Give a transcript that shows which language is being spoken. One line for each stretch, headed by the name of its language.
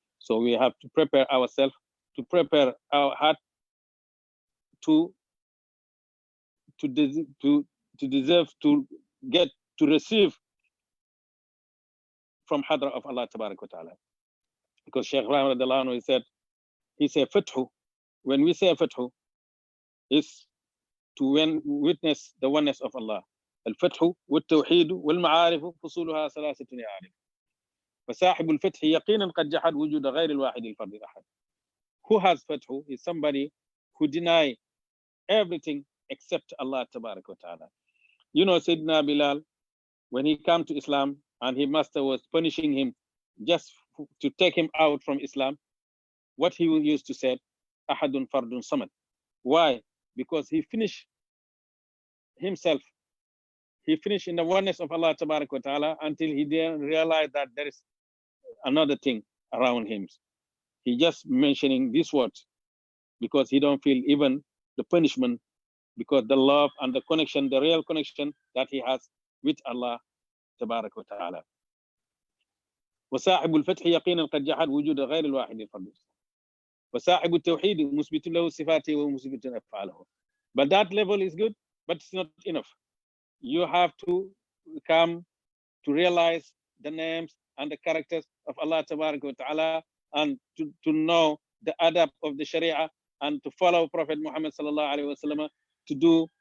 English: So we have to prepare ourselves, to prepare our heart to deserve to get to receive from hadra of Allah Tabarak wa Ta'ala. Because Shaykh Ibrahim radiallahu anhu, he said fathu, when we say fathu, is to witness the oneness of Allah.
Arabic: الفتح والتوحيد والمعارف فصولها ثلاثة عارف. فصاحب الفتح يقينا قد جحد وجود غير الواحد الفرد الأحد.
English: Who has fathu is somebody who deny everything except Allah Tabarak wa Ta'ala. You know, Sayyidina Bilal, when he came to Islam and his master was punishing him just to take him out from Islam, what he used to say,
Arabic: Ahadun Fardun Samad.
English: Why? Because he finished himself. He finished in the oneness of Allah Tabarak wa Ta'ala until he didn't realize that there is another thing around him. He just mentioning these words because he don't feel even the punishment, because the love and the connection, the real connection that he has with Allah Tabarak wa Ta'ala.
Arabic: وصاحب الفتح يقينا قد جحد وجود غير الواحد الفرد. وصاحب التوحيد مثبت له صفاته ومثبت أفعاله.
English: But that level is good, but it's not enough. You have to come to realize the names and the characters of Allah Tabarak wa Ta'ala, and to know the adab of the Sharia, and to follow Prophet Muhammad sallallahu alaihi wasallam, to do